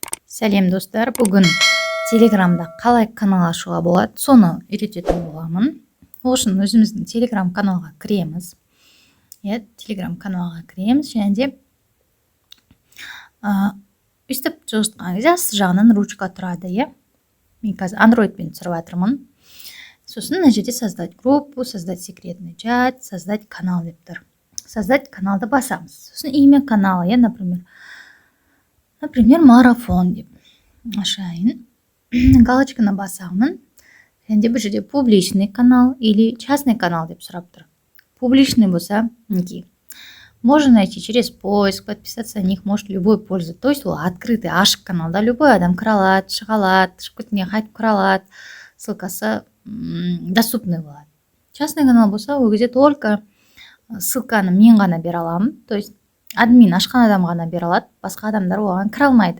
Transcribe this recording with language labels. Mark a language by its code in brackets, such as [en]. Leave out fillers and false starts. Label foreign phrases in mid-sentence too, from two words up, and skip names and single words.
[kk] Сәлем достар, бүгін Телеграмда қалай канал ашуға болады, соны үйрететін боламын. Ол үшін өзіміздің Телеграм каналға кіреміз. Телеграм каналға кіреміз және де өйстіп жығыстқан кезде асты жағынан ручка тұрады. Мен қазір Androidпен түсіріп жатырмын. Сосын мына жерде [ru] создать группу, создать секретный чат, создать канал [kk] деп тұр. [ru] Создать каналды [kk] басамыз. [ru] Сосын имя канала, например, [kk] марафон деп ашайын. Галочканы басамын. Және де бұл жерде [ru] публичный канал или частный канал [kk] деп сұрап тұр. Публичный болса, [ru] можно найти через поиск, подписаться на них может любой пользователь. То есть [kk] ол открытый, ашық каналда любой адам кіре алады, шыға алады, шығып кеткеннен қайтып кіре алады. Ссылкасы доступный болады. [ru] Частный канал [kk] болса, ол кезде [ru] только ссылканы [kk] мен ғана бере аламын. [ru] То есть [kk] админ ашқан адам ғана бере алады, басқа адамдар оған кіре алмайды.